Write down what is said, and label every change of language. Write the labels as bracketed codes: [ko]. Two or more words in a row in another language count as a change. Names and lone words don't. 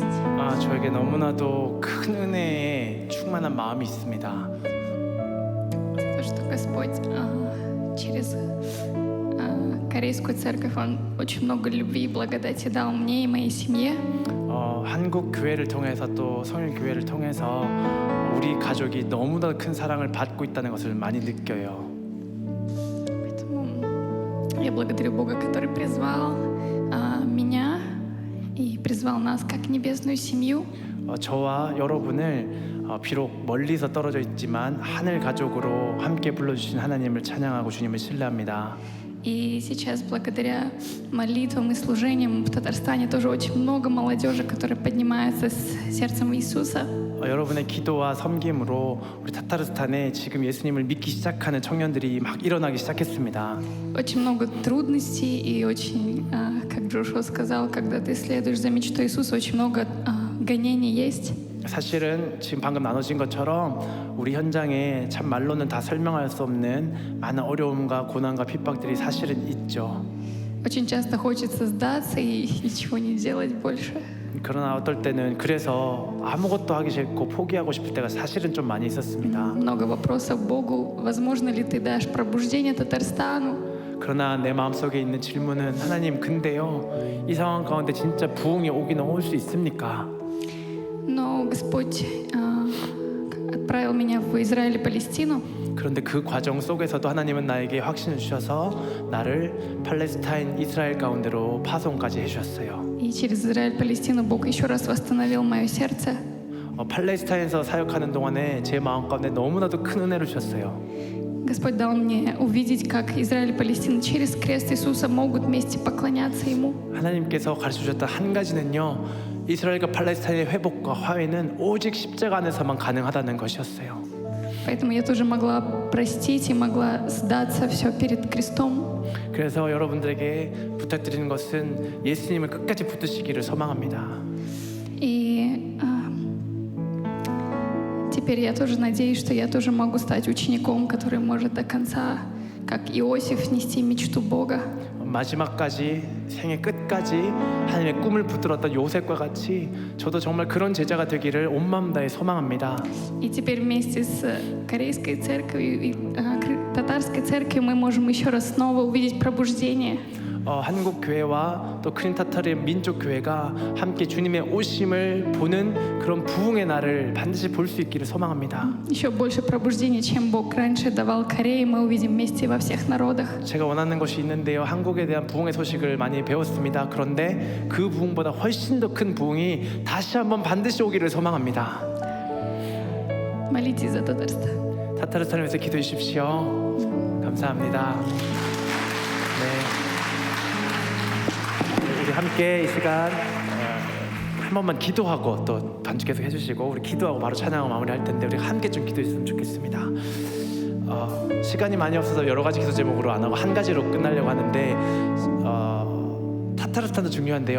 [ko] 저에게 너무나도 큰 은혜에 충만한 마음이 있습니다. [ru] За то, что Господь через Корейскую церковь, Он очень много любви и благодати дал мне и моей семье. [ko] 한국 교회를 통해서 또 성일 교회를 통해서 우리 가족이 너무나 큰 사랑을 받고 있다는 것을 많이 느껴요. [ru] Поэтому я благодарю Бога, который призвал меня и призвал нас как небесную семью. [ko] 저와 여러분을 비록 멀리서 떨어져 있지만 하늘 가족으로 함께 불러주신 하나님을 찬양하고 주님을 신뢰합니다. [ru] И сейчас, благодаря молитвам и служениям в Татарстане, тоже очень много молодежи, которая поднимается с сердцем Иисуса. [ko] 여러분의 기도와 섬김으로 우리 타타르스탄에 지금 예수님을 믿기 시작하는 청년들이 막 일어나기 시작했습니다. [ru] Очень много трудностей и очень, как Джошуа сказал, когда ты следуешь за мечтой Иисуса, очень много гонений есть. [ko] 사실은 지금 방금 나눠진 것처럼 우리 현장에 참 말로는 다 설명할 수 없는 많은 어려움과 고난과 핍박들이 사실은 있죠. [ru] Очень часто хочется сдаться и ничего не делать больше. [ko] 그러나 어떨 때는 그래서 아무것도 하기 싫고 포기하고 싶을 때가 사실은 좀 많이 있었습니다. [ru] Много вопросов Богу. Возможно ли ты дашь пробуждение Татарстану? [ko] 그러나 내 마음속에 있는 질문은 하나님 근데요 이 상황 가운데 진짜 부흥이 오긴 올 수 있습니까? [ru] Но Господь отправил меня в Израиль и Палестину. [ko] 그런데 그 과정 속에서도 하나님은 나에게 확신을 주셔서 나를 팔레스타인 이스라엘 가운데로 파송까지 해주셨어요. [ru] И через Израиль и Палестину Бог еще раз восстановил мое сердце. [ko] 팔레스타인에서 사역하는 동안에 제 마음 가운데 너무나도 큰 은혜를 주셨어요. [ru] Господь дал мне увидеть, как Израиль и Палестина через крест Иисуса могут вместе поклоняться Ему. [ko] 하나님께서 가르쳐주셨던 한 가지는요 이스라엘과 팔레스타인의 회복과 화해는 오직 십자가 안에서만 가능하다는 것이었어요. [ru] Поэтому я тоже могла простить и могла сдаться все перед крестом. [ko] 그래서 여러분들에게 부탁드리는 것은 예수님을 끝까지 붙드시기를 소망합니다. [ru] И теперь я тоже надеюсь, что я тоже могу стать учеником, который может до конца, как Иосиф, нести мечту Бога. [ko] 마지막까지 생애 끝까지 하나님의 꿈을 붙들었던 요셉과 같이 저도 정말 그런 제자가 되기를 온 마음 다해 소망합니다. [ru] И теперь вместе с корейской церковью и татарской церковью мы можем еще раз снова увидеть пробуждение. [ko] 한국 교회와 또 크림타타르 민족 교회가 함께 주님의 오심을 보는 그런 부흥의 날을 반드시 볼 수 있기를 소망합니다. [ru] Еще больше пробуждения, чем Бог раньше давал Корее, мы увидим вместе во всех народах. [ko] 제가 원하는 것이 있는데요. 한국에 대한 부흥의 소식을 많이 배웠습니다. 그런데 그 부흥보다 훨씬 더 큰 부흥이 다시 한번 반드시 오기를 소망합니다. [ru] Молитесь за Татарстан. [ko] 타타르스탄을 위해서 기도해 주십시오. 감사합니다. 네. 우리 함께 이 시간 한 번만 기도하고 또 반주께서 해주시고 우리 기도하고 바로 찬양을 마무리할 텐데 우리 함께 좀 기도했으면 좋겠습니다. 시간이 많이 없어서 여러 가지 기도 제목으로 안 하고 한 가지로 끝나려고 하는데 타타르스탄도 중요한데요.